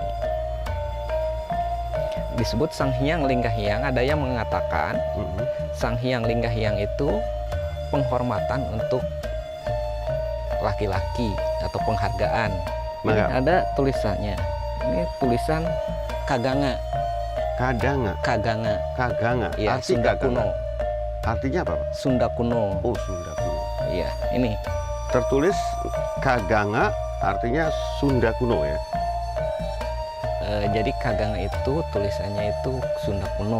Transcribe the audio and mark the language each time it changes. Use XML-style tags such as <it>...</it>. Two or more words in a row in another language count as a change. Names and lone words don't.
<id>Disebut Sang Hyang Linggahyang, ada yang mengatakan Sang Hyang Linggahyang itu penghormatan untuk laki-laki atau penghargaan. Ada tulisannya. Ini tulisan Kaganga. Kadanga. Kaganga. Kaganga. Ya, Arti Sunda Kaganga. kuno. Artinya apa, Pak? Sunda kuno. Oh, Sunda kuno. Iya, ini. Tertulis Kaganga, artinya Sunda kuno ya? Jadi Kaganga itu tulisannya itu Sunda kuno.</id>